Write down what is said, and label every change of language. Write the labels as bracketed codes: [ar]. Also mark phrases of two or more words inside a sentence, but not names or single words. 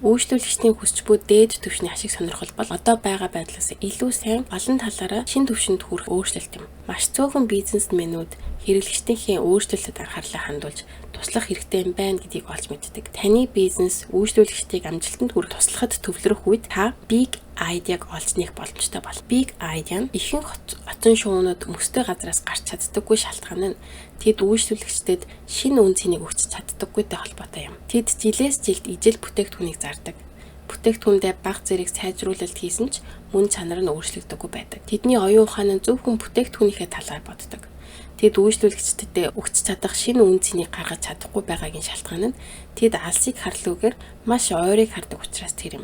[mn] Үйлчлүүлэгчдийн хүсч буй дээд түвшний ашиг сонирхол бол одоо байгаа байдлаас илүү сайн олон талаараа шинэ түвшинд хүрэх өөрчлөлт юм. Маш цөөхөн бизнесмэнүүд хэрэглэгчдийн өөрчлөлтөд анхаарлаа хандуулж туслах хэрэгтэй юм байна гэдгийг олж мэддэг. Таны бизнес үйлчлүүлэгчдийг амжилтанд хүрэх туслахад төвлөрөх үед та [en] big idea- [mn] г олж нээх боломжтой бол. [en] Big idea [mn] нь ихэнх оцон шуунууд мөстэй газраас гарч чаддаггүй шалтгаан нь тэд үйлчлүүлэгчдэд шинэ үн цэнийг өгч чаддаггүйтэй холбоотой юм. Тэд жилээс жилд ижил бүтээгдэхүүнийг зардаг. Бүтээгдэхүүндээ бага зэрэг сайжруулалт хийсэн ч мөн чанар нь өөрчлөгдөггүй байдаг. Тэдний оюун ухаан нь зөвхөн бүтээгдэхүүнийхээ талаар боддог. Тэд үйлчлүүлэгчдэд өгч чадах шинэ үн цэнийг гаргаж чадахгүй байгаагийн шалтгаан нь тэд алсыг харлуугаар маш ойрыг хардаг учраас тэр юм.